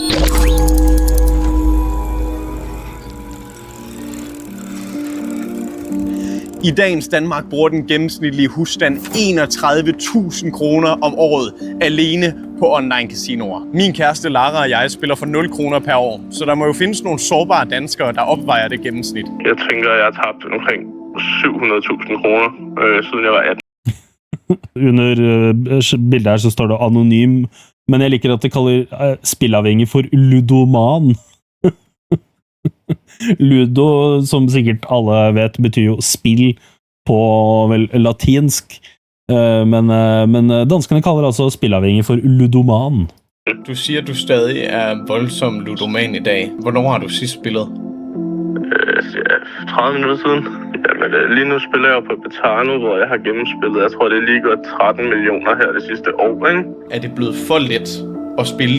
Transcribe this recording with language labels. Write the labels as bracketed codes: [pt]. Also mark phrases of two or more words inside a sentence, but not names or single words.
[da] I dagens Danmark bruger den gennemsnitlige husstand 31.000 kroner om året alene på online casinoer. Min kæreste Lara og jeg spiller for 0 kroner per år, så der må jo findes nogle sårbare danskere, der opvejer det gennemsnit. Jeg tænker, at jeg har tabt omkring 700.000 kroner, siden jeg var 18. [no] Under bildet her så står det anonym, men jeg liker at det kaller spillavhengig for ludoman. Ludo, som sikkert alle vet, betyr jo spill på latinsk, men danskerne kaller altså spillavhengig for ludoman. [da] Du siger, at du stadig voldsom ludoman i dag. Hvornår har du sidst spillet? 30 minutter siden. Jamen, lige nu spiller jeg på Betano, hvor jeg har gennemspillet. Jeg tror, det lige godt 13 millioner her det sidste år, ikke? Er det blevet for let at spille?